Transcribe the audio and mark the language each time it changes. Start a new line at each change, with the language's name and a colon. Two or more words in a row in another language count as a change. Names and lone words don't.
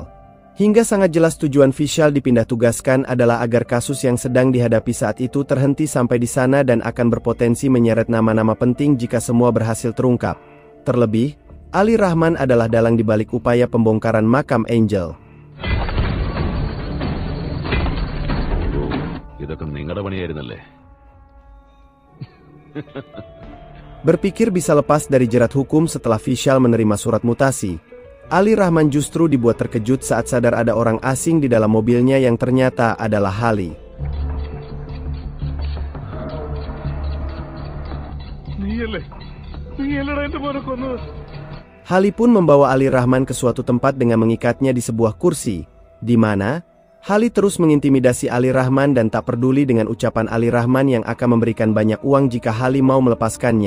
Indonesian: Hingga sangat jelas tujuan Vishal dipindah tugaskan adalah agar kasus yang sedang dihadapi saat itu terhenti sampai di sana dan akan berpotensi menyeret nama-nama penting jika semua berhasil terungkap. Terlebih, Ali Rahman adalah dalang dibalik upaya pembongkaran makam Angel.
Malayalam: ഇതൊക്കെ നിങ്ങളുടെ പണിയായിരുന്നല്ലേ?
Indonesian: Berpikir bisa lepas dari jerat hukum setelah Vishal menerima surat mutasi, Ali Rahman justru dibuat terkejut saat sadar ada orang asing di dalam mobilnya yang ternyata adalah Hali. Hali pun membawa Ali Rahman ke suatu tempat dengan mengikatnya di sebuah kursi, di mana Hali terus mengintimidasi Ali Rahman dan tak peduli dengan ucapan Ali Rahman yang akan memberikan banyak uang jika Hali mau melepaskannya.